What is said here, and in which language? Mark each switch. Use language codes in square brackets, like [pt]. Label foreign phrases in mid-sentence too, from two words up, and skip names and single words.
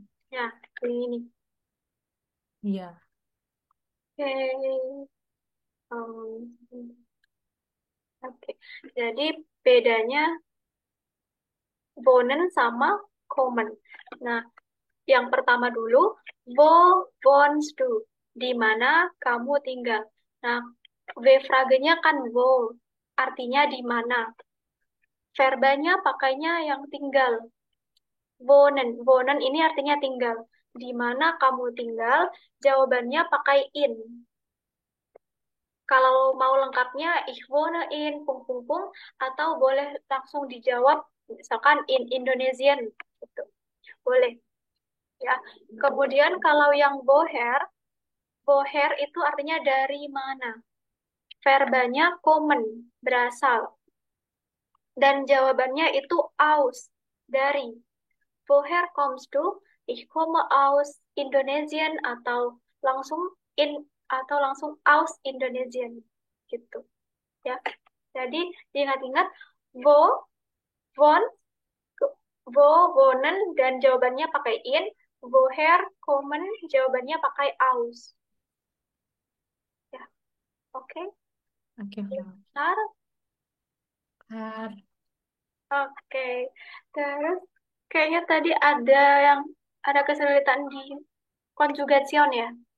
[id] Ya, ini. iya. Oke. Oke. Jadi bedanya wohnen sama kommen. Nah, yang pertama dulu, [de] wo wohnst du? [id] Di mana kamu tinggal? Nah, W-fragenya kan wo, artinya di mana. Verbanya pakainya yang tinggal. Wohnen. Wohnen ini artinya tinggal. Di mana kamu tinggal? Jawabannya pakai in. Kalau mau lengkapnya, [de] ich wohne in pung pung pung, [id] atau boleh langsung dijawab, misalkan [de] in Indonesian, [id] gitu. Boleh. Ya. Kemudian kalau yang boher, boher itu artinya dari mana? Verbanya kommen, berasal. Dan jawabannya itu aus, dari. [de] Woher kommst du? Ich komme aus Indonesien [id] atau langsung [de] aus Indonesien [id] gitu ya. Jadi diingat-ingat wo, won, wo, wonen dan jawabannya pakai in, [de] woher kommen [id] jawabannya pakai aus. Ya, oke. Oke, Frau. Benar. Bentar. Oke. Terus kayaknya tadi ada kesulitan di conjugation ya.